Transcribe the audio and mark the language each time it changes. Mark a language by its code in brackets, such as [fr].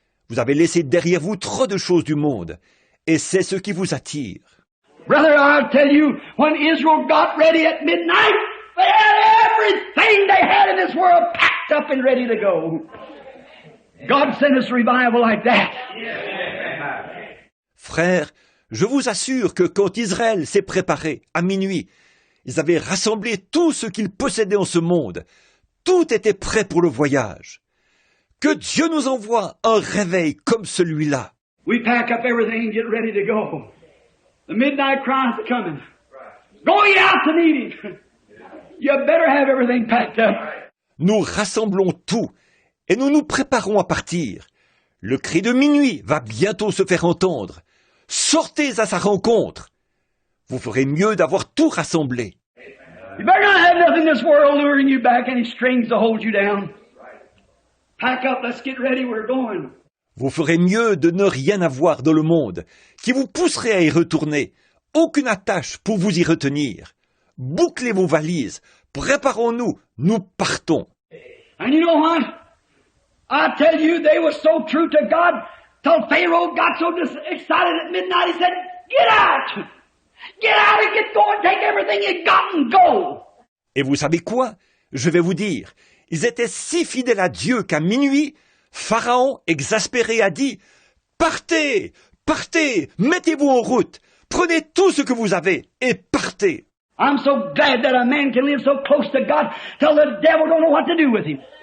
[fr] Vous avez laissé derrière vous trop de choses du monde. Et c'est ce qui vous attire. [en] Brother, I'll tell you, when Israel got ready at midnight, they had everything they had in this world packed up and ready to go. God sent us revival like that. [fr] Frère, je vous assure que quand Israël s'est préparé, à minuit, ils avaient rassemblé tout ce qu'ils possédaient en ce monde. Tout était prêt pour le voyage. Que Dieu nous envoie un réveil comme celui-là. [en] We pack up everything and get ready to go. The midnight cries are coming. Go ye out to meet him. You better have everything packed up. [fr] Nous rassemblons tout et nous nous préparons à partir. Le cri de minuit va bientôt se faire entendre. Sortez à sa rencontre. Vous ferez mieux d'avoir tout rassemblé. [en] You better not have nothing in this world luring you back, any strings to hold you down. Pack up, let's get ready, we're going. [fr] Vous ferez mieux de ne rien avoir dans le monde qui vous pousserait à y retourner. Aucune attache pour vous y retenir. Bouclez vos valises. Préparons-nous. Nous partons. [en] And you know what? I tell you, they were so true to God till Pharaoh got so excited at midnight, he said, get out! Get out and get going, take everything you got and go! [fr] Et vous savez quoi? Je vais vous dire, ils étaient si fidèles à Dieu qu'à minuit, Pharaon, exaspéré, a dit, partez! Partez, mettez-vous en route, prenez tout ce que vous avez et partez. [en] I'm so glad that a man can live so close to God till the devil don't know what to do with him.